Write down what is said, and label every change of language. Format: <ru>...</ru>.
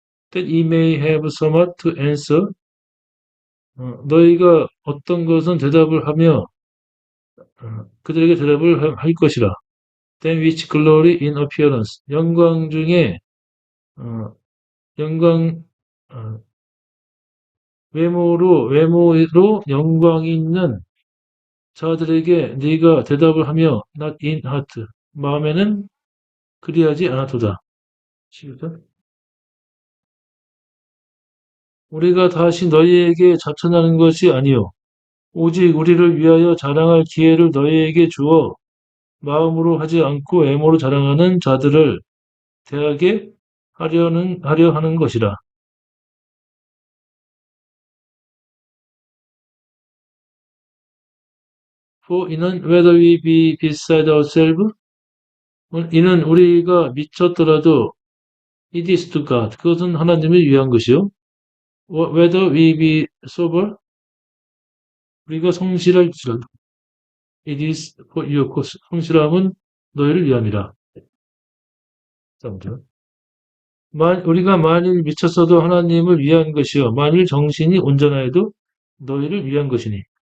<en>That ye may have somewhat to answer.</en> <ko>너희가 어떤 것은 대답을 하며 그들에게 대답을 할 것이라.</ko> <en>Then which glory in appearance.</en> <ko>영광 중에 영광 외모로 영광이 있는 자들에게 네가 대답을 하며</ko> <en>not in heart.</en> <ko>마음에는 그리하지 않았도다. 12절. 우리가 다시 너희에게 자천하는 것이 아니요 오직 우리를 위하여 자랑할 기회를 너희에게 주어 마음으로 하지 않고 외모로 자랑하는 자들을 대하게 하려 하는 것이라.</ko> <en>For</en> <ko>이는</ko> <en>whether we be beside ourselves,</en> <ko>이는 우리가 미쳤더라도</ko> <en>it is to God.</en> <ko>그것은 하나님을 위한 것이요.</ko> <en>Whether we be sober,</en> <ko>우리가 성실할지라도</ko> <en>it is for your cause.</en> <ko>성실함은 너희를 위함이라. 3절. 우리가 만일 미쳤어도 하나님을 위한 것이요. 만일 정신이 온전하여도 너희를 위한 것이니.</ko>